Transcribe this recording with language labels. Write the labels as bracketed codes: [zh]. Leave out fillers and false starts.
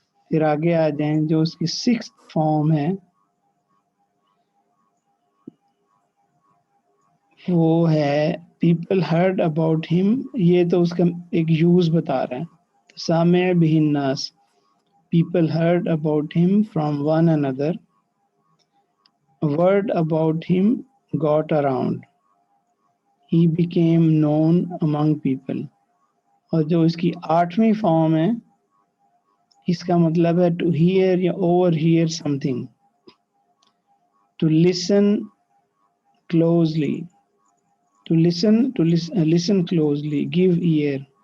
[ur] پھر آگے آ جائیں, جو اس کی 6th فارم ہے وہ ہے [en] People heard about ہم. [ur] یہ تو اس کا ایک یوز بتا رہا ہے, [ar] سامع بہ الناس, [en] People heard about him from one another. Word about him got around. He became known among people. [ur] اور جو اس کی 8ویں فارم ہے اس کا مطلب ہے [en] to hear [ur] یا [en] Overhear something. To listen closely. To listen closely. Give ear.